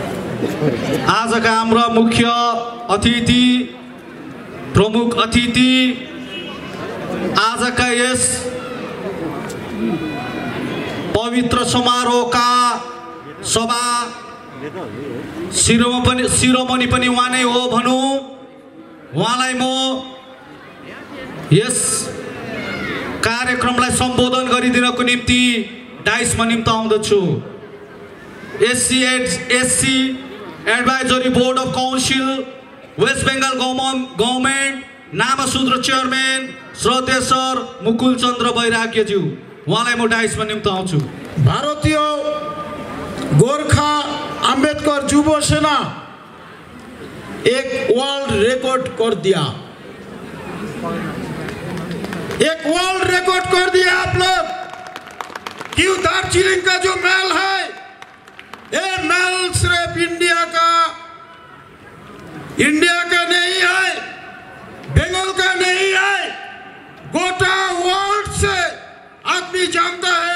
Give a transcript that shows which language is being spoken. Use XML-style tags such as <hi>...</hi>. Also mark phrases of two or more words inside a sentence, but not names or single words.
<hi>आज का हमारा मुख्य अतिथि, प्रमुख अतिथि, आज का यस पवित्र समारोह का सभा शिरोमणि</hi> <ne>पनि उहाँ नै हो भनौँ। उहाँलाई म यस कार्यक्रमलाई सम्बोधन गरिदिनको निम्ति डाइसमा निम्ति आउँदछु। SC एडभाइजरी बोर्ड अफ काउन्सिल वेस्ट बेंगल गभर्नमेंट नामशूद्र चेयरमैन श्रोतेय सर मुकुल चन्द्र बैराग्यज्यू, उहाँलाई म डाइसमा निम्ति आउँछु।</ne> <hi>भारतीय गोरखा अंबेडकर युवा सेना एक</hi> <en>world record</en> <hi>कर दिया, एक</hi> <en>world record</en> <hi>कर दिया आप लोग। क्यों दार्जिलिंग का जो महल है, ये महल सिर्फ इंडिया का नहीं है, बंगाल का नहीं है, गोटा वर्ल्ड से आदमी जानता है।</hi>